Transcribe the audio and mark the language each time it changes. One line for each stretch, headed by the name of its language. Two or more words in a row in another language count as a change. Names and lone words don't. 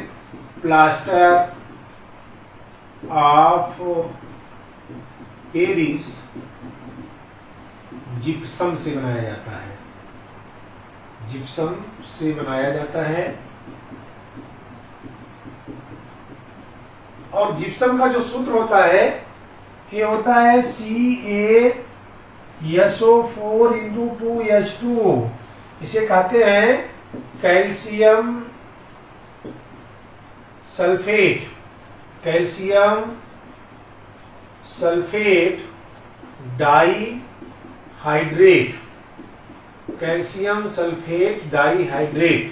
English: plaster of Paris
Hindi: जिप्सम से बनाया जाता है। जिप्सम से बनाया जाता है। और जिप्सम का जो सूत्र होता है ये होता है CaSO4 into 2H2O। इसे कहते हैं
English: calcium sulphate, calcium sulphate dihydrate, calcium sulphate dihydrate.